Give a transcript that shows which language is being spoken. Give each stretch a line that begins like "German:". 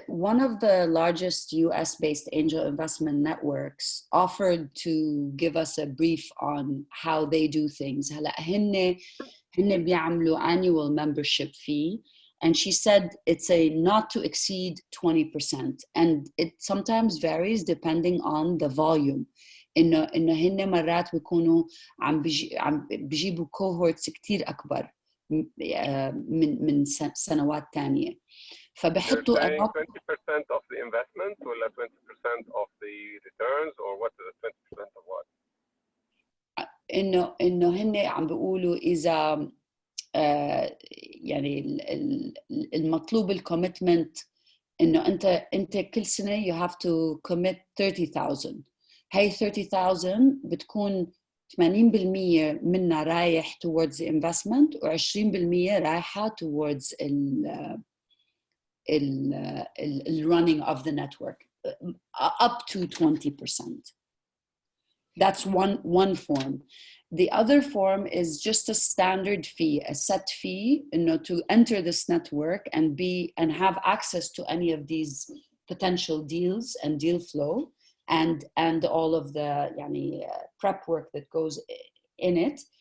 English: One of the largest US-based angel investment networks offered to give us a brief on how they do things.
Arabic: هن بيعملوا
English: annual membership fee, and she said it's a not to exceed 20%, and it sometimes varies depending on the volume.
Arabic: إنه هن مرات بيكونوا عم بيجيبوا cohorts كتير أكبر من سنوات تانية. فبحطوا
English: 20% of the investment ولا 20% of the returns or what is the 20% of what?
Arabic: إنه هن عم بيقولوا إذا يعني المطلوب الكوميتمنت إنه أنت كل سنة
English: you have to commit 30,000.
Arabic: هاي 30,000 بتكون
English: 80%
Arabic: منها رايح
English: towards the investment و20% رايحة towards ال running of the network up to 20%. That's one form. The other form is just a standard fee, a set fee, to enter this network and have access to any of these potential deals and deal flow and all of the prep work that goes in it.